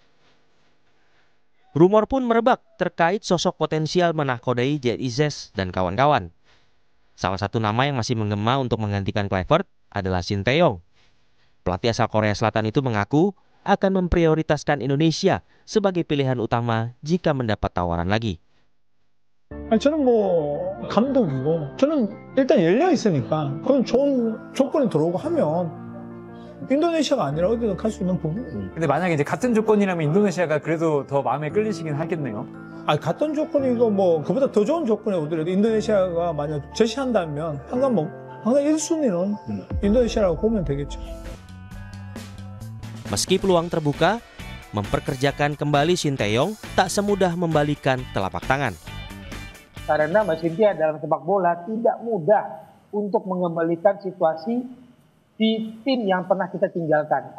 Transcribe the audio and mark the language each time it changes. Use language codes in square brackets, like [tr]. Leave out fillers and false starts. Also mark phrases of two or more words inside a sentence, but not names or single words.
[id] Rumor pun merebak terkait sosok potensial menahkodai JIZ dan kawan-kawan. Salah satu nama yang masih menggema untuk menggantikan Kluivert adalah Shin Tae-yong. Pelatih asal Korea Selatan itu mengaku akan memprioritaskan Indonesia sebagai pilihan utama jika mendapat tawaran lagi. [ko] 저는 감독이고 저는 일단 열려 있으니까 그건 좋은 조건이 들어오고 하면 인도네시아가 아니라 어디든 갈 수 있는 부분이에요. 근데 만약에 이제 같은 조건이라면 인도네시아가 그래도 더 마음에 끌리시긴 하겠네요. 같은 조건이고 그보다 더 좋은 조건에 오더라도 인도네시아가 만약 제시한다면 항상 1순위는 인도네시아라고 보면 되겠죠. [id] Meski peluang terbuka, memperkerjakan kembali Shin Tae-yong tak semudah membalikan telapak tangan. Karena Mbak Cynthia dalam sepak bola tidak mudah untuk mengembalikan situasi di tim yang pernah kita tinggalkan.